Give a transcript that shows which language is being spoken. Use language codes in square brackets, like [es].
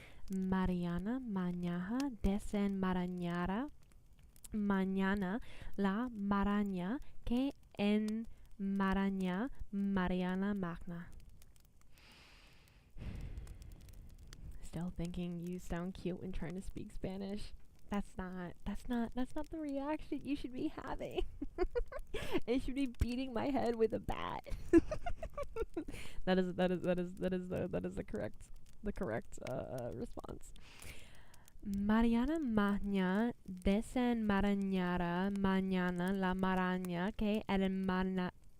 [es] Mariana Mañana desenmarañara mañana la maraña que enmaraña Mariana Magna. [en] Still thinking you sound cute when trying to speak Spanish. That's not the reaction you should be having. It should be beating my head with a bat. That is the correct response. [es] Mariana Magna desenmarañara mañana la maraña que enmaraña.